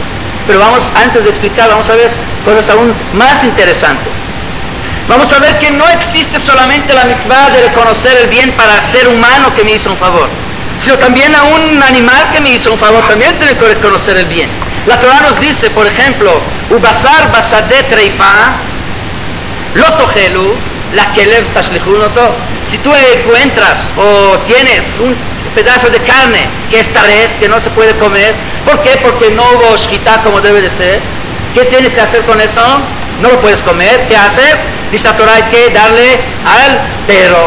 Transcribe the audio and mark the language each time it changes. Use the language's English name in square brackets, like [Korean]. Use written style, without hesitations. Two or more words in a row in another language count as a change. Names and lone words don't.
[Spanish] Pero antes de explicar, vamos a ver cosas aún más interesantes. Vamos a ver que no existe solamente la mitzvah de reconocer el bien para el ser humano que me hizo un favor, sino también a un animal que me hizo un favor, también tengo que reconocer el bien. La Torah nos dice, por ejemplo, [Hebrew] ובשר בשדה טרפה לא תאכלו לכלב תשליכון אתו. [Spanish] Si tú encuentras o tienes un pedazo de carne que es taref, que no se puede comer, ¿por qué? Porque no hubo shkita como debe de ser. ¿Qué tienes que hacer con eso? No lo puedes comer. ¿Qué haces? Dice la Torah, hay que darle al perro.